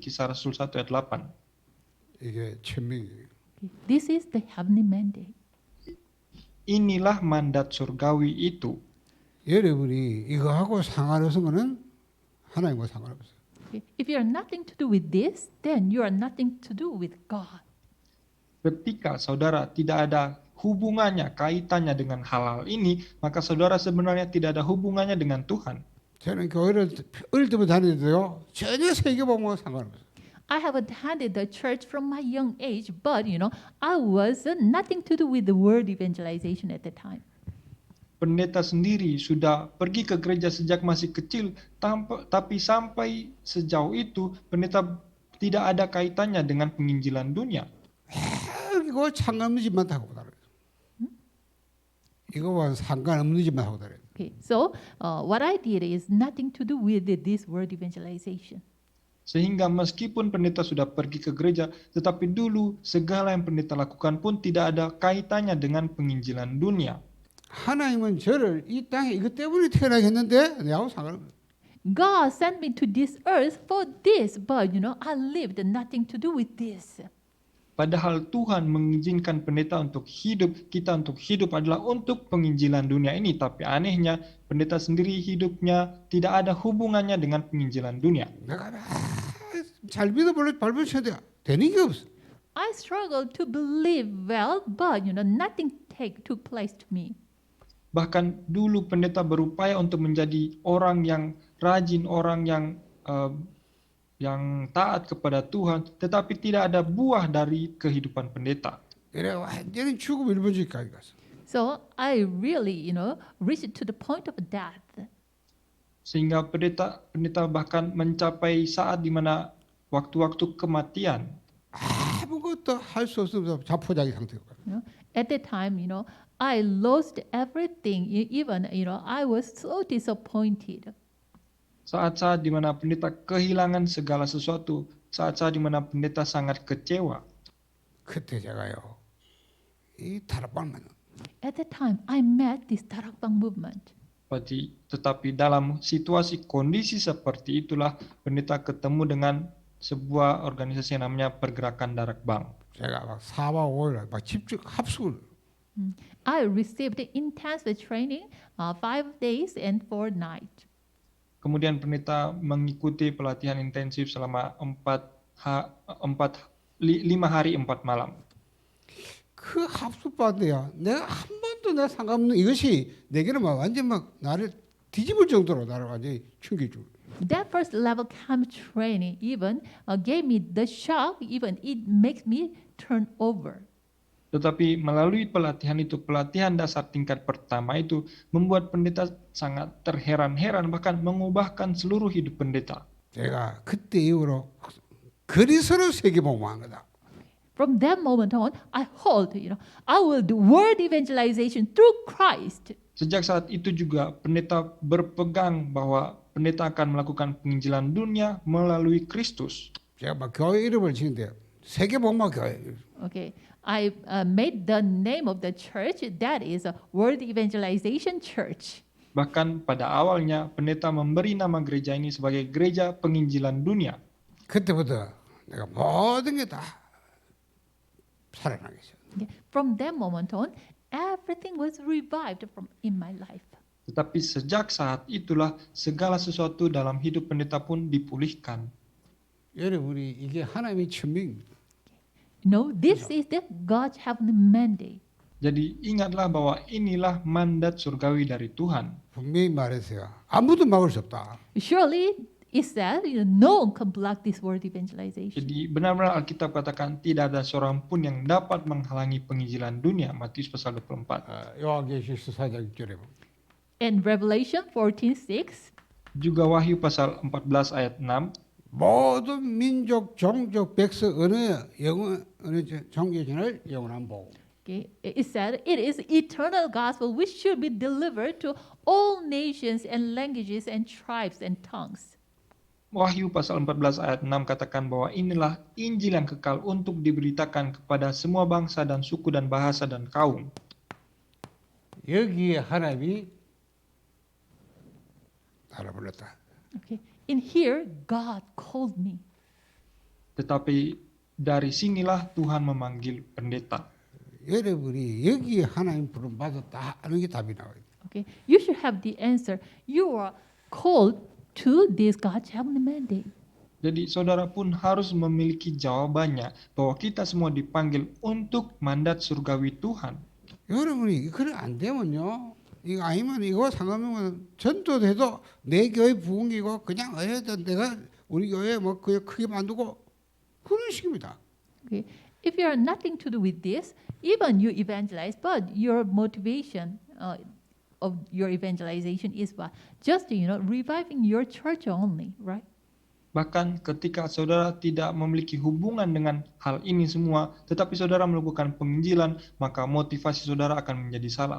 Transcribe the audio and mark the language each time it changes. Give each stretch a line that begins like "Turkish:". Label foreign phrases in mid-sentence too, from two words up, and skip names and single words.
Indonesian: Kisah Rasul 1 ayat 8.
Korean: 이게 천명이에요.
English: This is the heavenly mandate.
Indonesian: Inilah mandat surgawi itu.
Korean: 여러분이 이거 하고 상관없는 거는 하나님과 상관없어요.
English: If you are nothing to do with this, then you are nothing to do with God.
Indonesian: Ketika saudara tidak ada hubungannya, kaitannya dengan hal-hal ini, maka saudara sebenarnya tidak ada hubungannya dengan Tuhan.
Korean: 저는 교회를 어릴 때부터 다니는데요. 전혀 세계복음과 상관없어요.
English: I have attended the church from my young age, but I was nothing to do with the word evangelization at the time.
Indonesian: Pendeta sendiri sudah pergi ke gereja sejak masih kecil, tapi sampai sejauh itu pendeta tidak ada kaitannya dengan penginjilan dunia.
Korean: 이거 상관없는 짓만 하고 다녀요. 이거와 상관없는 짓만 하고 다녀요.
English: Okay, so what I did is nothing to do with this word evangelization.
Indonesian: Sehingga meskipun pendeta sudah pergi ke gereja, tetapi dulu segala yang pendeta lakukan pun tidak ada kaitannya dengan penginjilan dunia.
Korean: 하나님은 저를 이 땅에 이것 때문에 태어나게 했는데 내하고 상관없어요.
English: God sent me to this earth for this, but I lived nothing to do with this.
Indonesian: Padahal Tuhan mengizinkan pendeta untuk hidup, kita untuk hidup adalah untuk penginjilan dunia ini. Tapi anehnya, pendeta sendiri hidupnya tidak ada hubungannya dengan penginjilan dunia.
Korean: 내가 잘 믿어볼래 발부쳤는데 되는 게 없어.
English: I struggled to believe well, but nothing took place to me.
Indonesian: Bahkan dulu pendeta berupaya untuk menjadi orang yang rajin, orang yang taat kepada Tuhan, tetapi tidak ada buah dari kehidupan pendeta.
Korean: 그래 완전히 죽음 1분지까지 갔어.
English: So I really, reached to the point of death.
Indonesian: Sehingga pendeta bahkan mencapai saat di mana waktu-waktu kematian.
Korean: 아무것도 할 수 없으면서 자포자기 상태가.
English: At that time, I lost everything. Even, I was so disappointed.
Indonesian: Saat-saat di mana pendeta kehilangan segala sesuatu, saat-saat di mana pendeta sangat kecewa.
Korean: 그때 제가요 이 다락방만
English: At that time, I met this Tarakbang movement.
Indonesian: Tetapi dalam situasi kondisi seperti itulah pendeta ketemu dengan sebuah organisasi yang namanya Pergerakan Darakbang.
Korean: 제가 막 4박 5일 막 집중 합숙을.
English: I received intensive training, 5 days and 4 nights.
Indonesian: Kemudian pendeta mengikuti pelatihan intensif selama 5 hari 4 malam.
Korean: 그 합숙반대야 내가 한 번도 내 상관없는 이것이 내게는 막 완전 막 나를 뒤집을 정도로 나를 완전히 충격이 주고.
English: That first level camp training even gave me the shock, even it makes me turn over.
Indonesian: Tetapi melalui pelatihan itu, pelatihan dasar tingkat pertama itu membuat pendeta sangat terheran-heran, bahkan mengubahkan seluruh hidup pendeta.
Korean: 제가 그때 이후로 그리스도로 세계복음한 거다.
English: From that moment on, I hold, I will do word evangelization through Christ.
Indonesian: Sejak saat itu juga pendeta berpegang bahwa pendeta akan melakukan penginjilan dunia melalui Kristus.
Korean: 제가 막 교회 이름을 지는데 세계복음화 교회.
English: Okay, I made the name of the church, that is a World Evangelization Church.
Indonesian: Bahkan pada awalnya pendeta memberi nama gereja ini sebagai Gereja Penginjilan Dunia.
Korean: 그때부터 내가 모든 게 다 살아나게 했어요.
English: Okay. From that moment on, everything was revived in my life.
Indonesian: Tetapi sejak saat itulah segala sesuatu dalam hidup pendeta pun dipulihkan.
Korean: 여러분이 이게 하나님의 천명입니다.
English: No, this is the God's heavenly mandate.
Indonesian: Jadi ingatlah bahwa inilah mandat surgawi dari Tuhan.
Korean: 분명히 말했어요. 아무도 막을 수 없다.
English: Surely it said, no one can block this word evangelization.
Indonesian: Jadi benar-benar Alkitab katakan tidak ada seorang pun yang dapat menghalangi penginjilan dunia. Matius pasal 24.
Korean: 요한계시록 4장 6절에 보면
English: In Revelation 14:6,
Indonesian: Juga Wahyu pasal 14 ayat 6.
Korean: 모든 민족, 종족, 백성 어느 종교진을 영원한 복음.
English: okay, it said, it is eternal gospel which should be delivered to all nations and languages and tribes and tongues.
Indonesian: Wahyu pasal 14 ayat 6 katakan bahwa inilah Injil yang kekal untuk diberitakan kepada semua bangsa dan suku dan bahasa dan kaum.
Korean: 여기에 하나님이 나를 불렀다.
English: Okay. In here, God called me.
Indonesian: Tetapi dari sinilah Tuhan memanggil pendeta.
Korean: 여러분이 여기에 하나님 부름 받았다 하는 게 답이 나와요.
English: Okay. You should have the answer. You are called to this God's heavenly mandate.
Indonesian: Jadi saudara pun harus memiliki jawabannya bahwa kita semua dipanggil untuk mandat surgawi Tuhan.
Korean: 여러분이 그래 안 되면요. 이거 아니면 이거 상관없으면 전도돼도 내 교회 부흥이고 그냥 내가 우리 교회 뭐 그냥 크게 만들고 그런 식입니다.
English: Okay. If you are nothing to do with this, even you evangelize, but your motivation of your evangelization is what? Just, reviving your church only, right?
Indonesian: Bahkan ketika saudara tidak memiliki hubungan dengan hal ini semua, tetapi saudara melakukan penginjilan, maka motivasi saudara akan menjadi salah.